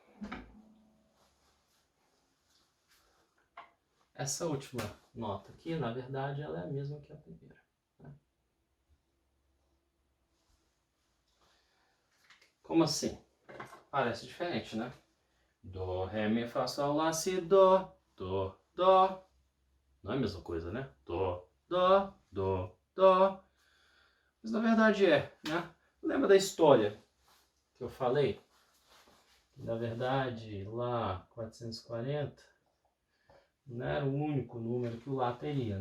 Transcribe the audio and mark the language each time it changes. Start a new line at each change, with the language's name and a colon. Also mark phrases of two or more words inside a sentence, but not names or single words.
Portuguese: Essa última nota aqui, na verdade, ela é a mesma que a primeira. Né? Como assim? Parece diferente, né? Dó, Ré, Mi, Fá, Sol, Lá, Si, Dó, Dó, Dó. Não é a mesma coisa, né? Dó, dó, dó, dó. Mas na verdade é, né? Lembra da história que eu falei? Na verdade, lá 440 não era o único número que o Lá teria, né?